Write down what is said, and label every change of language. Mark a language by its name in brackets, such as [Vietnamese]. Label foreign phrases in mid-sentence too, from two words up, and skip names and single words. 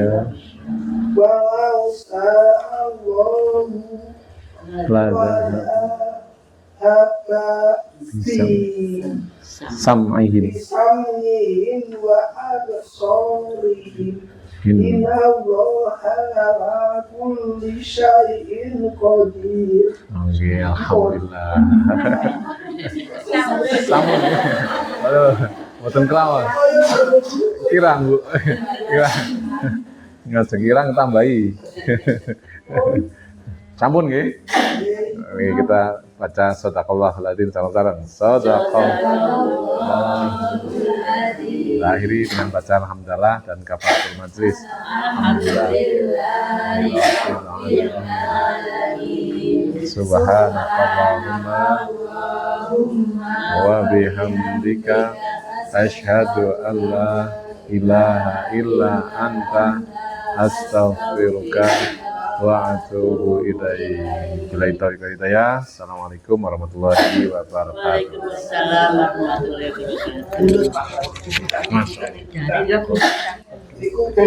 [Arabic] sa'allahu sam'ihim وأبصارهم إن الله على كل شيء قدير. [Javanese] Alhamdulillah. Sampun. Aduh, mboten kelawan. Kirang, Bu. Kirang. Nggak sekirang tambahi. Sampun nggih. [Indonesian] Oke, kita baca [Arabic] صدق الله العظيم [Indonesian] sama-sama. [Arabic] صدق الله العظيم. [Indonesian] Kita akhiri dengan baca alhamdulillah dan [Arabic] كفارة المجلس. سبحانك اللهم وبحمدك أشهد أن لا إله إلا أنت أستغفرك وأتوب إليك. بالله التوفيق والهداية. السلام عليكم ورحمة الله وبركاته. وعليكم السلام ورحمة الله وبركاته. ما شاء الله. [Indonesian] Jadi